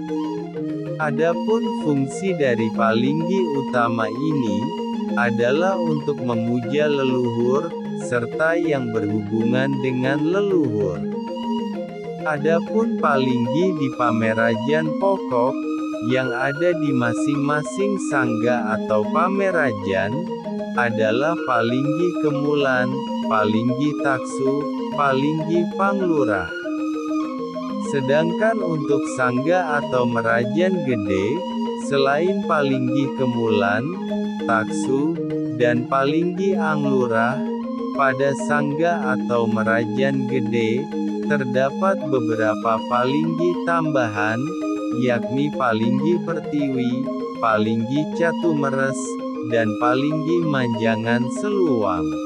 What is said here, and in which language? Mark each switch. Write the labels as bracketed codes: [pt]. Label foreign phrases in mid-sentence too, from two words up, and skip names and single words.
[id] Adapun fungsi dari palinggi utama ini adalah untuk memuja leluhur serta yang berhubungan dengan leluhur. Adapun palinggi di pamerajan pokok yang ada di masing-masing sanggah atau pamerajan adalah palinggi kemulan, palinggi taksu, palinggi panglurah. Sedangkan untuk sanggah atau merajan gede, selain palinggi kemulan, taksu, dan palinggi anglurah, pada sanggah atau merajan gede, terdapat beberapa palinggi tambahan, yakni palinggi pertiwi, palinggi catumeres, dan palinggi manjangan seluang.